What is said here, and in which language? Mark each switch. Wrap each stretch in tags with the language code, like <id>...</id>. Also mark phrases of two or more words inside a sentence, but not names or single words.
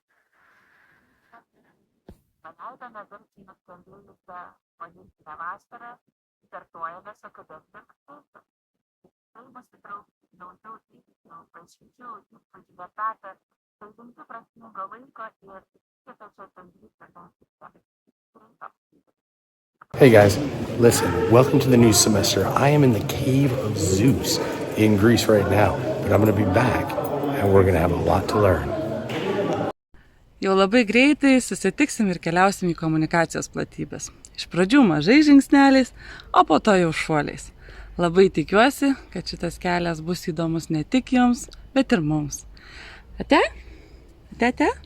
<lt>Paleidome garsiai nuskambėjusią olimpinę vasarą, startuojamės akademiniams kursams. Tai mus įtraukti daugiau įvykių, pažinčių, įspūdžių etapą, pažinti prasmingo laiko ir kitočio bendrystės.</lt> <en>Hey guys, listen, welcome to the new semester. I am in the Cave of Zeus in Greece right now, but I'm going to be back and we're going to have a lot to learn.</en> <lt>Jau labai greitai susitiksim ir keliausim į komunikacijos platybės. Iš pradžių mažai žingsneliais, o po to jau šuoliais. Labai tikiuosi, kad šitas kelias bus įdomus ne tik Jums, bet ir mums. Ate? Ate?</lt>